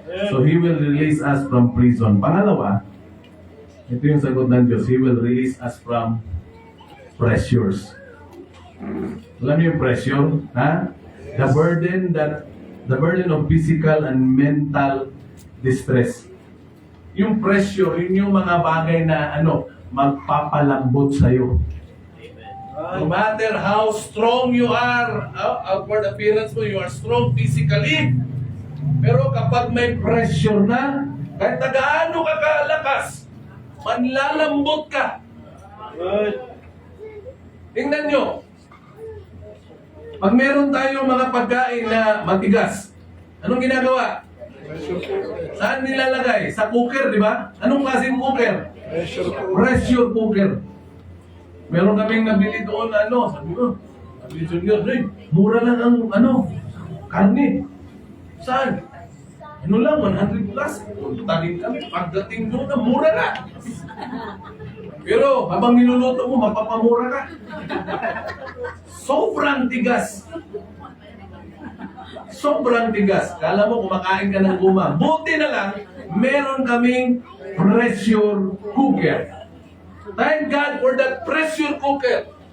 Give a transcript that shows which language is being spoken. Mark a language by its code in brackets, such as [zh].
[en] So He will release us from prison. [tl] Pangalawa, ito yung sagot ng Diyos, [en] He will release us from pressures. [tl] Alam niyo yung [en] pressure? Ha? The burden of physical and mental distress. [tl] Yung pressure, yun yung mga bagay na magpapalambot sa'yo. [en] No matter how strong you are, outward appearance mo, you are strong physically. [tl] Pero kapag may pressure na, kahit na gaano ka kalakas, manlalambot ka. Tingnan nyo. Pag meron tayong mga pagkain na matigas, anong ginagawa? Saan nilalagay? Sa cooker, di ba? Anong klaseng cooker? Pressure cooker. Meron kaming nabili doon na sabi mo, sabi Junior, mura lang ang karne. Saan? Lang, 100 plus. Tagin kami, pagdating doon na mura na. Pero habang niluluto mo, mapapamura ka. Sobrang tigas. Sobrang tigas. Kala mo kumakain ka ng guma. Buti na lang, meron kaming pressure cooker. [en] Thank God for that pressure cooker.